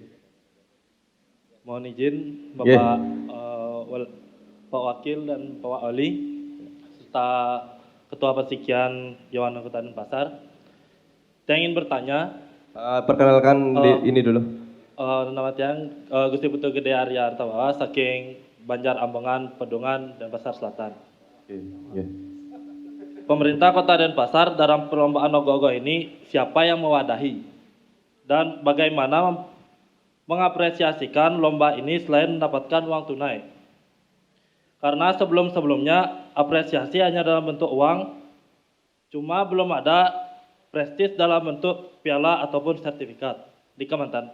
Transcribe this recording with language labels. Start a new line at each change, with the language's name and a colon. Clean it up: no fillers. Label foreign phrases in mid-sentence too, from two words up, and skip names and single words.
Indonesian: Mohon izin Bapak Pak Wakil dan Pak Wali serta Ketua Persikian Yohana Kota Denpasar. Saya ingin bertanya. Perkenalkan ini dulu. Nama tiang Gusti Putu Gede Arya Artawa saking Banjar Ambengan, Pedungan, Denpasar Selatan. Pemerintah Kota Denpasar dalam perlombaan ogoh-ogoh ini siapa yang mewadahi? Dan bagaimana mengapresiasikan lomba ini selain mendapatkan uang tunai? Karena sebelum-sebelumnya apresiasi hanya dalam bentuk uang, cuma belum ada prestis dalam bentuk piala ataupun sertifikat di Kementan.